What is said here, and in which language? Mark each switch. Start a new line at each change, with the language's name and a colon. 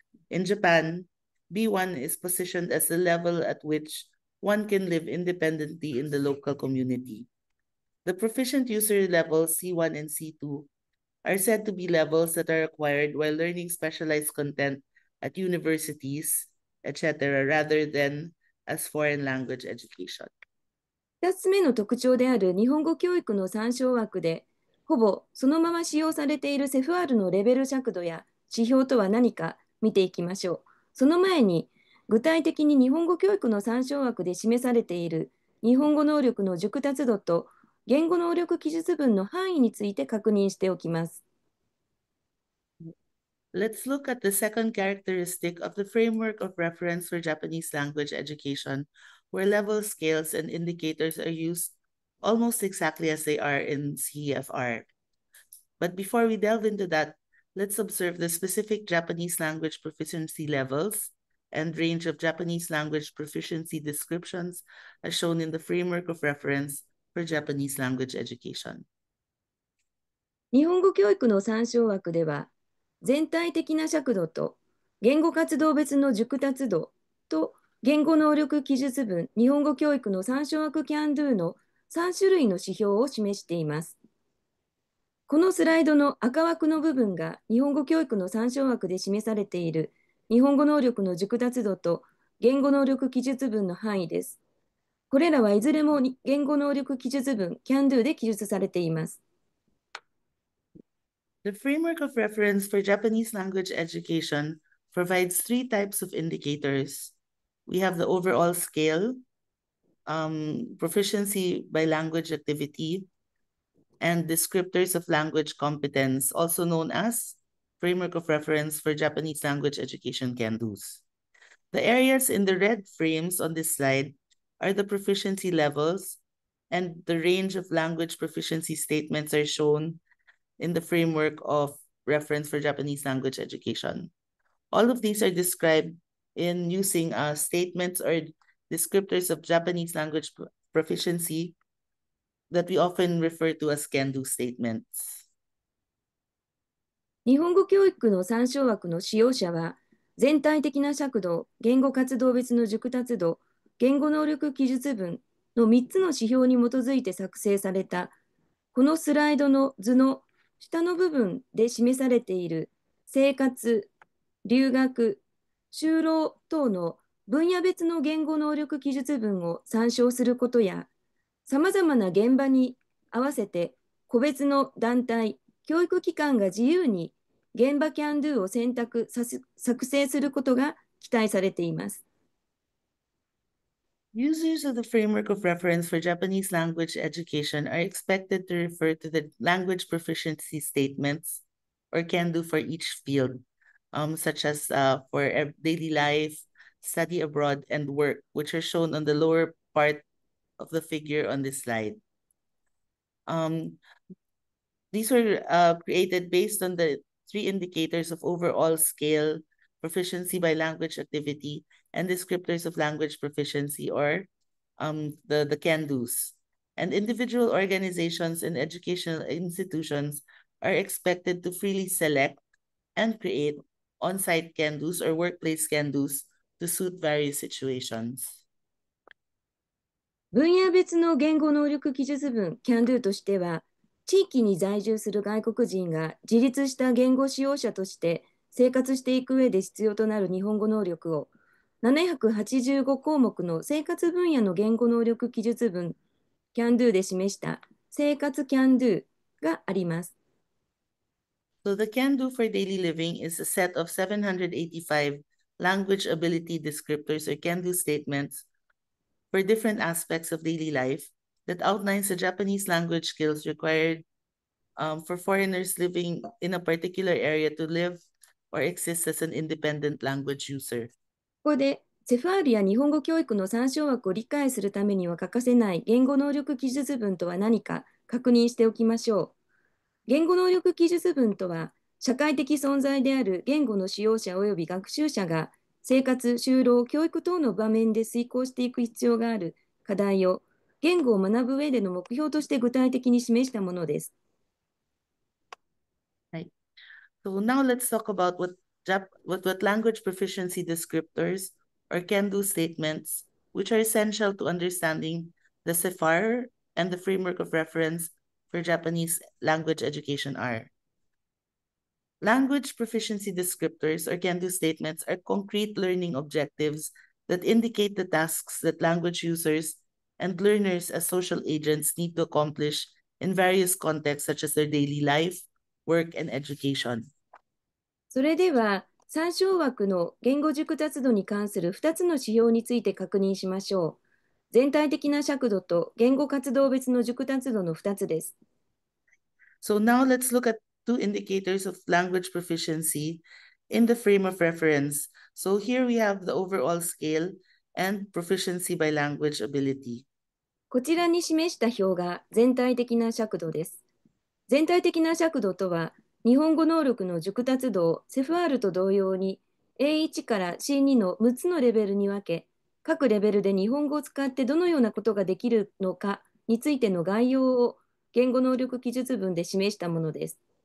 English: In Japan, B1 is positioned as the level at which one can live independently in the local community. The proficient user levels C1 and C2 are said to be levels that are acquired while learning specialized content at universities, etc., rather than as foreign language education.
Japanese: 2つ目の特徴である日本語教育の参照枠で、ほぼそのまま使用されている CEFR のレベル尺度や指標とは何か見ていきましょう。その前に、具体的に日本語教育の参照枠で示されている日本語能力の熟達度と言語能力記述文の範囲について確認しておきます。
English: Let's look at the second characteristic of the Framework of Reference for Japanese Language Education, where level scales and indicators are used almost exactly as they are in CEFR. But before we delve into that, let's observe the specific Japanese language proficiency levels and range of Japanese language proficiency descriptions as shown in the Framework of Reference for Japanese Language Education.
Japanese: 日本語教育の参照枠では、全体的な尺度と言語活動別の熟達度と言語能力記述文日本語教育の参照枠 CAN-DO の3種類の指標を示しています。このスライドの赤枠の部分が日本語教育の参照枠で示されている日本語能力の熟達度と言語能力記述文の範囲です。これらはいずれも言語能力記述文 CAN-DO で記述されています。
English: The Framework of Reference for Japanese Language Education provides 3 types of indicators. We have the overall scale, proficiency by language activity, and descriptors of language competence, also known as Framework of Reference for Japanese Language Education CAN-DOs. The areas in the red frames on this slide are the proficiency levels, and the range of language proficiency statements are shown in the Framework of Reference for Japanese Language Education. All of these are described in using statements or descriptors of Japanese language proficiency that we often refer to as can-do statements.
Japanese: 日本語教育の参照枠の使用者は、全体的な尺度、言語活動別の熟達度、言語能力記述文の3つの指標に基づいて作成された、このスライドの図の下の部分で示されている生活、留学、就労等の分野別の言語能力記述文を参照することや、さまざまな現場に合わせて個別の団体、教育機関が自由に現場 CAN-DO を選択作成することが期待されています。
English: Users of the Framework of Reference for Japanese Language Education are expected to refer to the language proficiency statements or can-do for each field, such as for daily life, study abroad, and work, which are shown on the lower part of the figure on this slide. These were created based on the 3 indicators of overall scale, proficiency by language activity, and descriptors of language proficiency, or the can-dos. And individual organizations and educational institutions are expected to freely select and create on-site can-dos or workplace can-dos to suit various situations.
Japanese: 分野別の言語能力記述文 CAN-DO としては、地域に在住する外国人が自立した言語使用者として生活していく上で必要となる日本語能力を785項目の生活分野の言語能力記述文 CAN-DO で示した生活 CAN-DO があります。
English: So the can-do for daily living is a set of 785 language ability descriptors or can-do statements for different aspects of daily life that outlines the Japanese language skills required for foreigners living in a particular area to live or exist as an independent language user.
Japanese: ここでCEFRや日本語教育の参照枠を理解するためには欠かせない言語能力記述文とは何か確認しておきましょう。言語能力記述文とは、社会的存在である言語の使用者及び学習者が生活、就労、教育等の場面で遂行していく必要がある課題を言語を学ぶ上での目標として具体的に示したものです。
English: Right. So now let's talk about what language proficiency descriptors or can-do statements, which are essential to understanding the CEFR and the Framework of Reference for Japanese language education are. Language proficiency descriptors or can-do statements are concrete learning objectives that indicate the tasks that language users and learners as social agents need to accomplish in various contexts such as their daily life, work, and education.
Japanese: それでは、参照枠の言語熟達度に関する2つの指標について確認しましょう。全体的な尺度と言語活動別の熟達度の2つです。
English: So now let's look at two indicators of language proficiency in the frame of reference. So here we have the overall scale and proficiency by language ability.
Japanese: こちらに示した表が全体的な尺度です。全体的な尺度とは、日本語能力の熟達度をCEFRと同様に A1 から C2 の6つのレベルに分け、各レベルで日本語を使ってどのようなことができるのかについての概要を言語能力記述文で示したものです。